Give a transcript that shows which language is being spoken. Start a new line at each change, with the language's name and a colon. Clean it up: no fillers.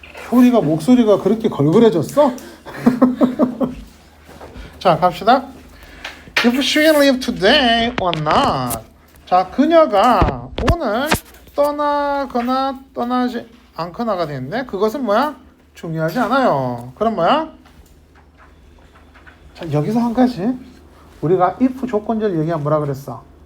Korean: 효리가 목소리가 그렇게 걸그레졌어? 자, 갑시다.
English: If she leave today or not.
Korean: 자, 그녀가 오늘 떠나거나 떠나지 않거나가 되는데 그것은 뭐야? 중요하지 않아요. 그럼 뭐야? 자, 여기서 한 가지. 우리가 if 조건절 얘기하면 뭐라 그랬어?